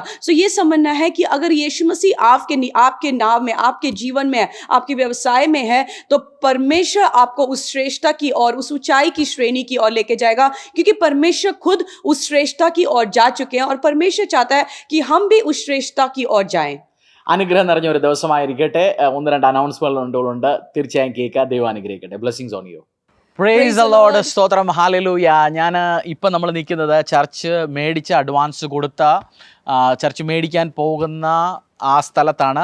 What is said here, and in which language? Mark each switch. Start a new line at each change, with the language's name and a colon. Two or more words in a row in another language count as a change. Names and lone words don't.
Hindi: सो ये समझना है कि अगर यीशु मसीह आपके नाव में, आपके जीवन में, आपके व्यवसाय में है, तो परमेश्वर आपको उस श्रेष्ठता की और उस ऊंचाई की श्रेणी की ओर लेके जाएगा, क्योंकि परमेश्वर खुद उस श्रेष्ठता की ओर जा चुके हैं और परमेश्वर चाहता है कि हम भी उस श्रेष्ठता की ओर जाएं.
Malayalam: അനുഗ്രഹം നിറഞ്ഞ ഒരു ദിവസമായിരിക്കട്ടെ. 1-2 അനൗൺസ്മെന്റുകളുണ്ട്, തീർച്ചയായും കേൾക്കുക. ദൈവം അനുഗ്രഹിക്കട്ടെ.
English: blessings on you. praise the Lord.
Malayalam: സ്തോത്രം. ഹല്ലേലൂയ. ഞാൻ ഇപ്പം നമ്മൾ നിൽക്കുന്നത് ചർച്ച് മേടിച്ച അഡ്വാൻസ് കൊടുത്ത ചർച്ച് മേടിക്കാൻ പോകുന്ന ആ സ്ഥലത്താണ്.